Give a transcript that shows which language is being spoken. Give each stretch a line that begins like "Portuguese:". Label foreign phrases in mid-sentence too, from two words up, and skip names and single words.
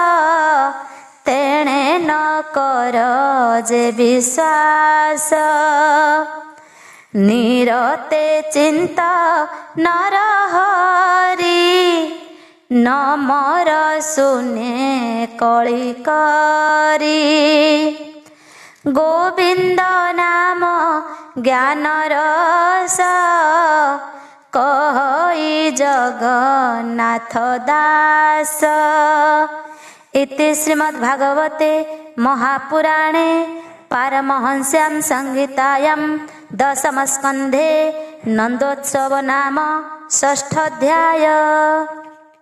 Odia: ତେଣେ ନ କର ଯେ ବିଶ୍ୱାସ, ନିରତେ ଚିନ୍ତ ନର ହରି, ନମର ଶୂନ୍ୟେ କଳି କରି, ଗୋବିନ୍ଦ ନାମ ଜ୍ଞାନ ରସ, କହି ଜଗନ୍ନାଥ ଦାସ।
Sanskrit: इति श्रीमद्भागवते महापुराणे पारमहंस्यां संहितायां दशमस्कन्धे नन्दोत्सव नाम षष्ठाध्याय।